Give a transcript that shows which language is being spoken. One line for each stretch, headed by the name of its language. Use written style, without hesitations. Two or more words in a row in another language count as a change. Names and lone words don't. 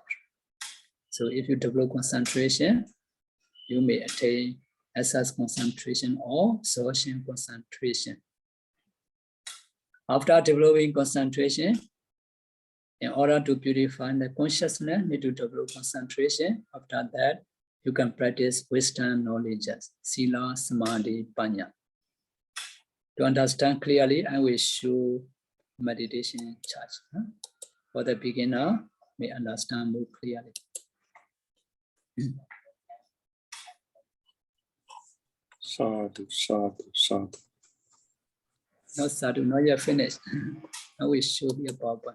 English: So if you develop concentration, you may attain access concentration or absorption concentration. After developing concentration, in order to purify the consciousness, need to develop concentration. After that, you can practice wisdom knowledges,
Pali: sila, samadhi, panya.
English: To understand clearly, I will show meditation chart. For the beginner, may understand more clearly.
Pali: Sadhu, sadhu, sadhu.
English: No sadhu, not yet finished. I will show you Baba.